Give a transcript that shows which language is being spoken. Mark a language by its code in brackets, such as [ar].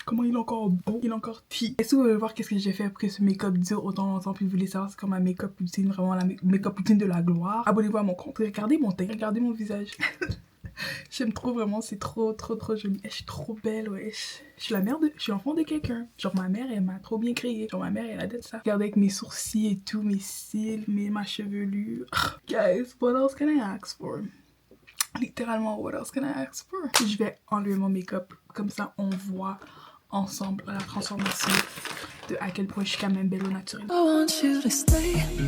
[fr] Comment il est encore beau, il est encore tea. Et si vous voulez voir qu'est-ce que j'ai fait pour que ce make-up dure autant longtemps, puis vous voulez savoir c'est comme ma make-up routine, vraiment la make-up routine de la gloire, abonnez-vous à mon compte. Regardez mon teint, regardez mon visage. J'aime trop vraiment, c'est trop joli. Je suis trop belle, wesh. Je suis la mère je suis l'enfant de quelqu'un. Genre ma mère, elle m'a trop bien créée. Genre ma mère, elle a de ça. Regardez avec mes sourcils et tout, mes cils, ma chevelure. [en] Guys, what else can I ask for? Littéralement, what else can I ask for? [fr] Je vais enlever mon make-up. Comme ça, on voit ensemble la transformation de à quel point je suis quand même belle au naturel. [en] I want you to stay.